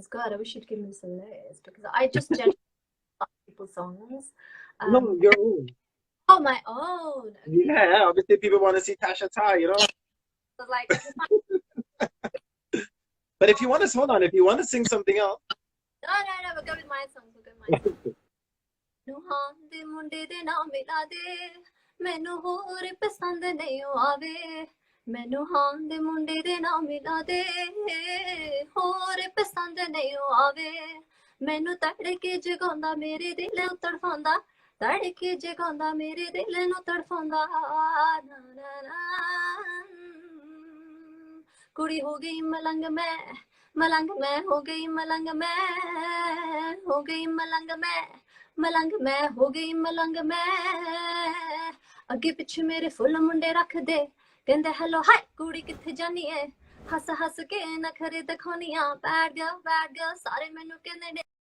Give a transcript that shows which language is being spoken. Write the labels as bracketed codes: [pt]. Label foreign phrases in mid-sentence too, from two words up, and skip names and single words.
[en] God, I wish you'd give me some list because I just generally like people's songs. No, your own. Oh, my own. Okay. Yeah, obviously people want to see Tasha Tah, you know. So, like, but if you want to, hold on, if you want to sing something else. No, we'll go with my song. We'll go with my song. [pa] ਨੂਹਾਂ ਦੇ ਮੁੰਡੇ ਦੇ ਨਾ ਮਿਲਾ ਦੇ, ਮੈਨੂੰ ਹੋਰ ਪਸੰਦ ਨਹੀਂ ਆਵੇ. ਮੈਨੂੰ ਹਾਂ ਦੇ ਮੁੰਡੇ ਦੇ ਨਾ ਮਿਲਾ ਦੇ, ਹੋਰ ਪਸੰਦ ਨਹੀਂ ਆਵੇ. ਮੈਨੂੰ ਤੜਕੇ ਜਗਾਉਂਦਾ ਮੇਰੇ ਦਿਲ ਨੂੰ ਤੜਫਾਂਦਾ, ਤੜਕੇ ਜਗਾਉਂਦਾ ਮੇਰੇ ਦਿਲ ਨੂੰ ਤੜਫਾਂਦਾ. ਕੁੜੀ ਹੋ ਗਈ ਮਲੰਗ ਮੈਂ ਹੋ ਗਈ ਮਲੰਗ ਮੈਂ ਹੋ ਗਈ ਮਲੰਗ ਮੈਂ ਹੋ ਗਈ ਮਲੰਗ ਮੈਂ ਅੱਗੇ ਪਿੱਛੇ ਮੇਰੇ ਫੁੱਲ ਮੁੰਡੇ ਰੱਖ ਦੇ ਕਹਿੰਦੇ [en] hello hi [pa] ਕੁੜੀ ਕਿੱਥੇ ਜਾਣੀ ਹੈ ਹੱਸ ਹੱਸ ਕੇ ਨਖ਼ਰੇ ਦਿਖਾਨੀਆਂ [en] bad girl [pa] ਸਾਰੇ ਮੈਨੂੰ ਕਹਿੰਦੇ